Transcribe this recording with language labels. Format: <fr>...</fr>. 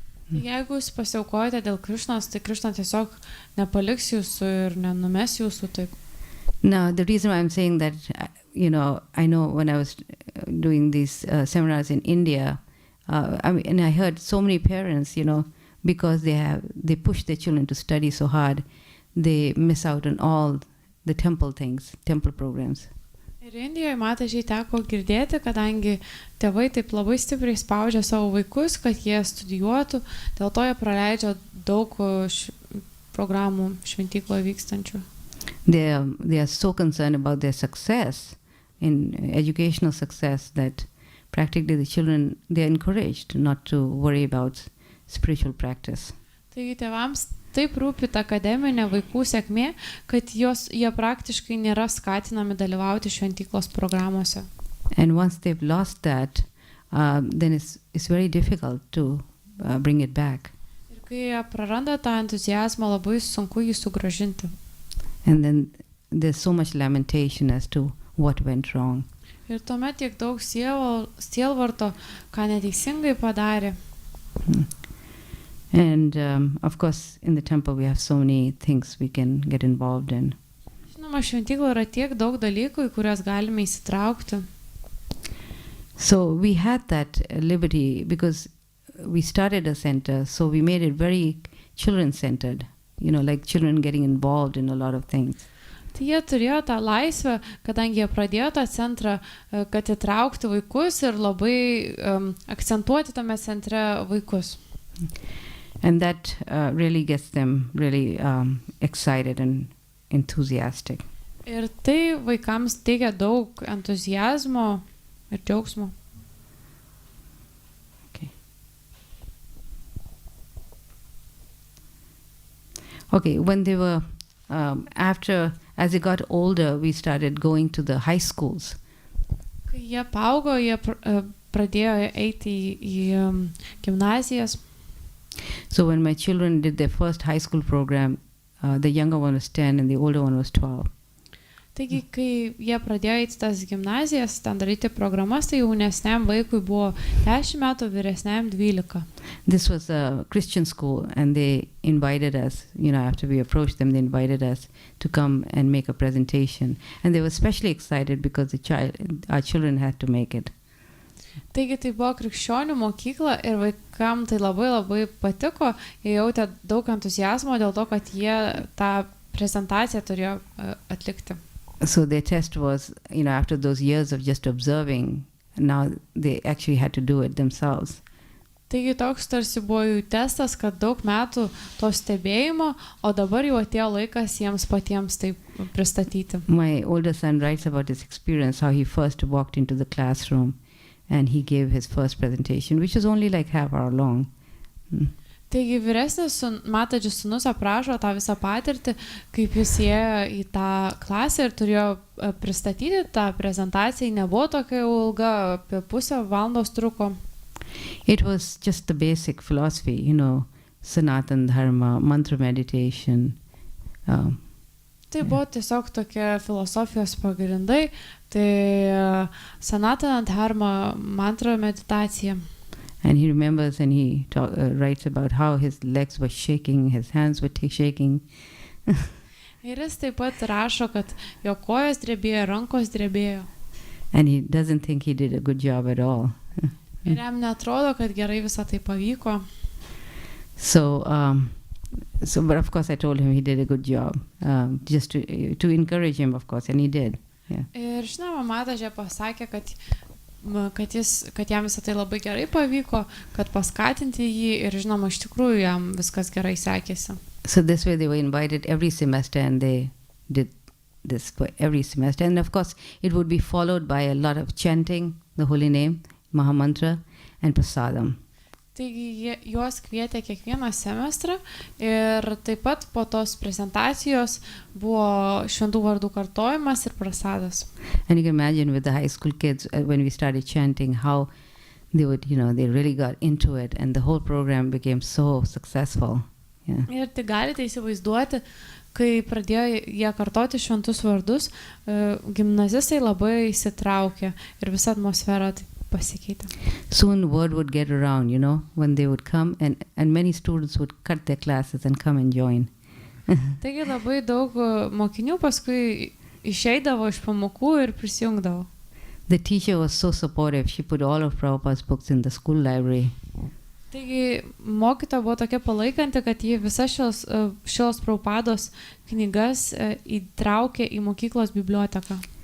<lt>Jeigu jūs pasiaukojate dėl Krišnos, tai Krišna tiesiog nepaliks jūsų ir nenumes jūsų taip.</lt> <en>Now, the reason why I'm saying that, I know when I was doing these seminars in India, and I heard so many parents, because they push their children to study so hard, they miss out on all the temple things, temple programs.</en> <lt>Ir Indijoje matažiai teko girdėti, kadangi tėvai taip labai stipriai spaudžia savo vaikus, kad jie studijuotų, dėl to jie praleidžia daug programų šventykloje vykstančių.</lt> <en>They are so concerned about their success, in educational success, that practically the children, they are encouraged not to worry about spiritual practice.</en> <lt>Taigi tėvams taip rūpi ta akademinė vaikų sėkmė, kad jie praktiškai nėra skatinami dalyvauti šventyklos programuose.</lt> <en>And once they've lost that, then it's very difficult to bring it back.</en> <lt>Ir kai jie praranda tą entuziazmą, labai sunku jį sugrąžinti.</lt> <en>And then there's so much lamentation as to what went wrong.</en> <lt>Ir tuomet tiek daug sielvarto, ką neteisingai padarė.</lt> <en>And of course, in the temple we have so many things we can get involved in.</en> <lt>Žinoma, šventykloje yra tiek daug dalykų, į kurias galime įsitraukti.</lt> <en>So we had that liberty because we started a center, so we made it very children-centered, like children getting involved in a lot of things.</en> <lt>Tai jie turėjo tą laisvę, kadangi jie pradėjo tą centrą, kad įtraukti vaikus ir labai akcentuoti tame centre vaikus.</lt> <en>And that really gets them really excited and enthusiastic.</en> <lt>Ir tai vaikams teikia daug entuziazmo ir džiaugsmo.</lt> <en>Okay, when they were, as they got older, we started going to the high schools.</en> <lt>Kai jie paaugo, jie pradėjo eiti į gimnazijas.</lt> <en>So when my children did their first high school program, the younger one was 10 and the older one was 12.</en> <lt>Taigi, kai jie pradėjo eiti tas gimnazijas, ten daryti programas, tai jaunesniam vaikui buvo 10 metų, vyresniam 12.</lt> <en>This was a Christian school and they invited us, after we approached them, they invited us to come and make a presentation. And they were especially excited because our children had to make it.</en> <lt>Taigi tai buvo krikščionių mokykla ir vaikam tai labai patiko, jie jautė daug entuziazmo dėl to, kad jie tą prezentaciją turėjo atlikti.</lt> <en>So their test was, after those years of just observing, now they actually had to do it themselves.</en> <lt>Taigi toks tarsi buvo jų testas, kad daug metų to stebėjimo, o dabar jau atėjo laikas jiems patiems tai pristatyti.</lt> <en>My older son writes about his experience, how he first walked into the classroom and he gave his first presentation, which was only like half hour long.</en> <lt>Taigi vyresnis mataji sūnus aprašo tą visą patirtį, kaip jis ėjo į tą klasę ir turėjo pristatyti tą prezentaciją, nebuvo tokia ilga, apie pusę valandos truko.</lt> <en>It was just the basic philosophy, Sanatan Dharma, mantra meditation.</en> <lt>Tai buvo tiesiog tokie filosofijos pagrindai, tai Sanatana Dharma, mantra meditacija.</lt> <en>And he remembers and he writes about how his legs were shaking, his hands were shaking.</en> <lt>Ir jis taip pat rašo, kad jo kojos drebėjo, rankos drebėjo.</lt> <en>And he doesn't think he did a good job at all.</en> <lt>Ir jam netrodo, kad gerai visą tai pavyko.</lt> <en>So, but of course I told him he did a good job, just to encourage him, of course, and he did. Yeah.</en> <lt>Ir žinoma, mataji pasakė, kad jam visą tai labai gerai pavyko, kad paskatinti jį ir žinoma, iš tikrųjų jam viskas gerai sekėsi.</lt> <en>So this way they were invited every semester and they did this for every semester. And of course it would be followed by a lot of chanting the holy name, Mahamantra and Prasadam.</en> <lt>Taigi juos kvietė kiekvieną semestrą ir taip pat po tos prezentacijos buvo šventų vardų kartojimas ir prasadas.</lt> <en>And you can imagine with the high school kids when we started chanting how they would, they really got into it and the whole program became so successful. Yeah.</en> <lt>Ir tai galite įsivaizduoti, kai pradėjo jie kartoti šventus vardus, gimnazistai labai įsitraukė ir visa atmosfera pasikeitė.</lt> <en>Soon word would get around, when they would come and many students would cut their classes and come and join.</en> <lt>Taigi labai daug mokinių paskui išeidavo iš pamokų ir prisijungdavo.</lt> <en>The teacher was so supportive. She put all of Prabhupada's books in the school library.</en> <lt>Taigi mokytoja buvo tokia palaikanti, kad ji visas šios Prabhupados knygas įtraukė į mokyklos biblioteką.</lt>